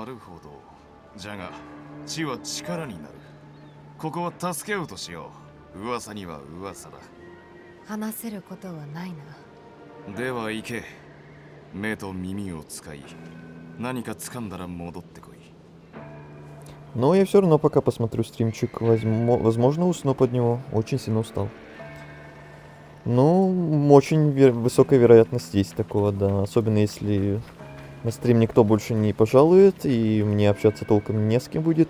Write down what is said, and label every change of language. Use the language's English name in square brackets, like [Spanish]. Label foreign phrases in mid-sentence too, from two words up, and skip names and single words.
[Japanese] なるほど。じゃが知は力になる。ここは助け合うとしよう。噂には噂だ。話せることはないな。では行け。目と耳を使い、何か掴んだら戻ってこい。 [Russian] Но я все равно пока посмотрю стримчик. Возможно, усну под него. Очень сильно устал. Ну, очень высокая вероятность есть такого, да. Особенно если на стрим никто больше не пожалует, и мне общаться толком не с кем будет.